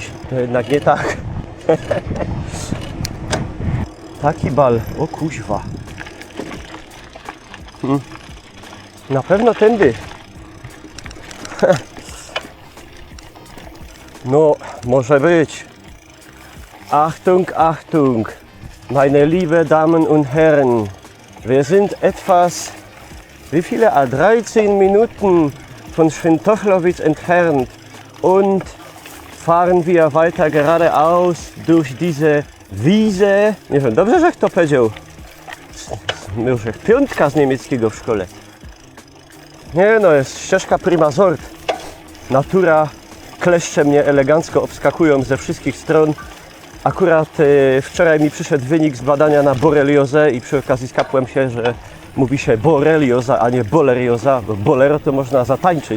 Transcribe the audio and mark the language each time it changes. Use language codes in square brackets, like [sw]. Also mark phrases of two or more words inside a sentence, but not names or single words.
[pl] To jednak nie tak. Taki bal. O kuźwa. Na pewno tędy. No, może być. [de] Achtung, Achtung. Meine liebe Damen und Herren. Wir sind etwas, wie viele? 13 Minuten von Świętochłowiec entfernt und fahren wir weiter geradeaus durch diese Wiese. [pl] Nie wiem, dobrze, że to powiedział. Już jak piątka z niemieckiego w szkole. Nie no, jest ścieżka prima sort. Natura, kleszcze mnie elegancko obskakują ze wszystkich stron. Akurat wczoraj mi przyszedł wynik z badania na boreliozę i przy okazji skapłem się, że mówi się borelioza, a nie bolerioza, bo bolero to można zatańczyć.